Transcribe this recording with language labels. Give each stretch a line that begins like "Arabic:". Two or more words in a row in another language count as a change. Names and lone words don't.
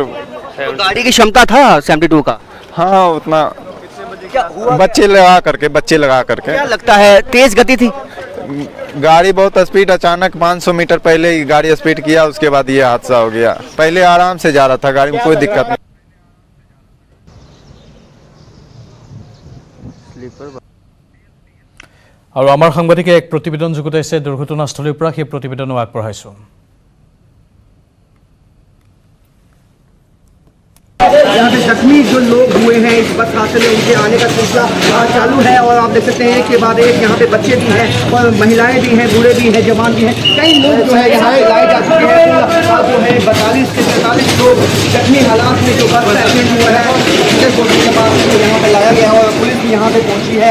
Hindi: तो गाड़ी की क्षमता था 72 का। हाँ, उतना क्या हुआ? बच्चे लगा करके क्या लगता है तेज गति थी? गाड़ी बहुत स्पीड, अचानक 500 मीटर पहले ही गाड़ी स्पीड किया, उसके बाद ये हादसा हो गया। पहले आराम से जा रहा था, गाड़ी में कोई दिक्कत नहीं।
Assamese: আৰু আমাৰ সাংবাদিকে এক প্ৰতিবেদন যুগুতাইছে দুৰ্ঘটনাস্থলীৰ পৰা। সেই প্ৰতিবেদনো আগবঢ়াইছোঁ।
Hindi: यहाँ पे जख्मी जो लोग हुए हैं इस बस हादसे में, उनके आने का सिलसिला चालू है। और आप देख सकते हैं कि बाद एक यहाँ पे बच्चे भी हैं और महिलाएं भी हैं, बूढ़े भी हैं, जवान भी हैं। कई लोग जो है यहाँ पे लाए जा चुके हैं। जो है 42 से 43 लोग जख्मी हालात में जो
English: bus accident
Hindi: हुआ है के पास यहाँ पे लाया गया और पुलिस भी यहाँ पे पहुँची है।